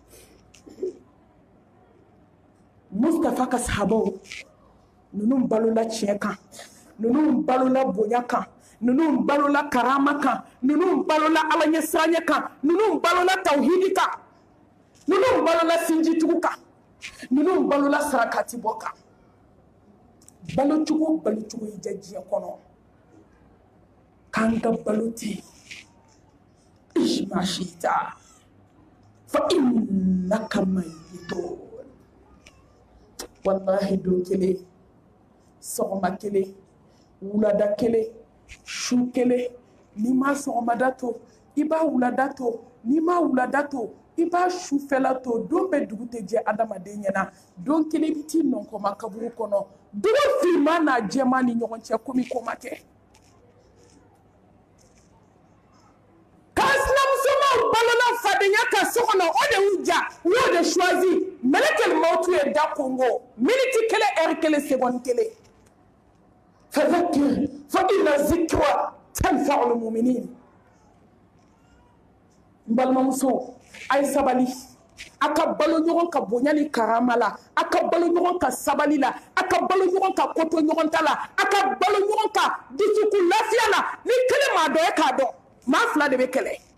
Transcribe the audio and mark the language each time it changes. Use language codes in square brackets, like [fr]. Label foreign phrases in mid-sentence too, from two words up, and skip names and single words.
[bm] Mustafa ka sahabaw ninnu balola tiɲɛ kan ninnu balola bonya kan ninnu balola karama kan ninnu balola ala ɲɛsiranya kan ninnu balola tawhidi kan ninnu balola sinjitugu kan ninnu balola sarakati bɔ kan. Balocogo i ja diɲɛ kɔnɔ k'an ka balo ten [ar] اعمل ما شئت فإنك ميت. [bm] Wallahi don kelen sɔgɔma kelen wulada kelen su kelen n'i ma sɔgɔmada to i b'a wulada to n'i ma wulada to i b'a sufɛla to don bɛɛ dugu tɛ jɛ adamaden ɲɛna don kelen i bɛ t'i nɔnkɔma kaburu kɔnɔ dugu finman n'a jɛman ni ɲɔgɔn cɛ komi ko ma kɛ. K'a sinamusomaw balola fadenya kan so kɔnɔ o de y'u ja u y'o de choisi melekɛl mawutu ye da kongo miniti kelen heure kelen seconde kelen. [ar] فذكر فإن الذكرى تنفع المؤمنين. [bm] Balimamuso a ye sabali a ka balo ɲɔgɔn ka bonya ni karama la a ka balo ɲɔgɔn ka sabali la a ka balo ɲɔgɔn ka koto ɲɔgɔn ta la a ka balo ɲɔgɔn ka dusukun lafiya la ni kelen maa dɔ ye k'a dɔn maa fila de bɛ kɛlɛ.